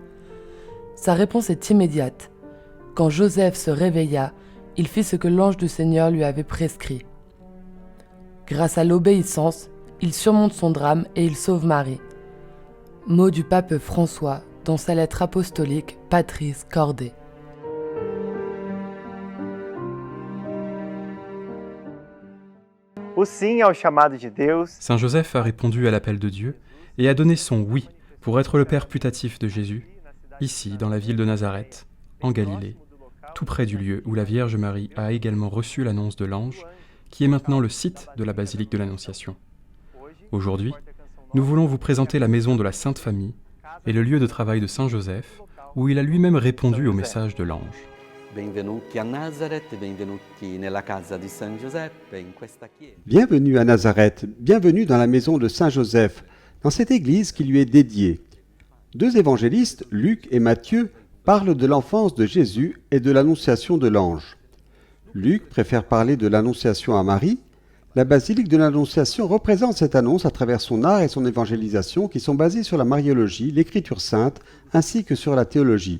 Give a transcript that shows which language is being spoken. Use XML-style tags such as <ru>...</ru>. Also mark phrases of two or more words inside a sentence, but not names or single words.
<fr>Sa réponse est immédiate. Quand Joseph se réveilla, il fit ce que l'ange du Seigneur lui avait prescrit. Grâce à l'obéissance, il surmonte son drame et il sauve Marie. Mot du pape François dans sa lettre apostolique Patris Corde.</fr> <pt>O sim ao chamado de Deus.</pt> <fr>Saint Joseph a répondu à l'appel de Dieu et a donné son oui pour être le père putatif de Jésus, ici dans la ville de Nazareth, en Galilée, tout près du lieu où la Vierge Marie a également reçu l'annonce de l'ange, qui est maintenant le site de la basilique de l'Annonciation. Aujourd'hui, nous voulons vous présenter la maison de la Sainte Famille et le lieu de travail de Saint Joseph, où il a lui-même répondu au message de l'ange.</fr> <it>Benvenuti a Nazareth, benvenuti nella casa di San Giuseppe, in questa chiesa.</it> <fr>Bienvenue à Nazareth, bienvenue dans la maison de Saint Joseph, dans cette église qui lui est dédiée. Deux évangélistes, Luc et Matthieu, parlent de l'enfance de Jésus et de l'annonciation de l'ange. Luc préfère parler de l'annonciation à Marie. La basilique de l'Annonciation représente cette annonce à travers son art et son évangélisation qui sont basés sur la mariologie, l'écriture sainte, ainsi que sur la théologie.</fr>